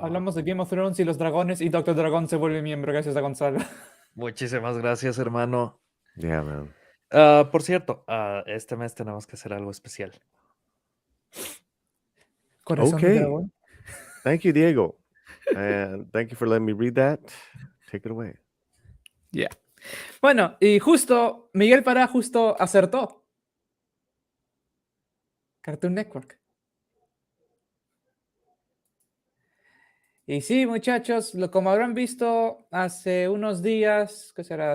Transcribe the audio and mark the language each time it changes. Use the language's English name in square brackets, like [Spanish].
[Spanish] Hablamos de Game of Thrones y los dragones y Doctor Dragón se vuelve miembro gracias a Gonzalo. Muchísimas gracias, hermano. [English] Yeah, man. [Spanish] Por cierto, este mes tenemos que hacer algo especial. Corazón de Okay. dragón. [English] Thank you, Diego. And thank you for letting me read that. Take it away. Yeah. [Spanish] Bueno, y justo, Miguel Pará justo acertó. Cartoon Network. Y sí, muchachos, como habrán visto hace unos días, ¿qué será?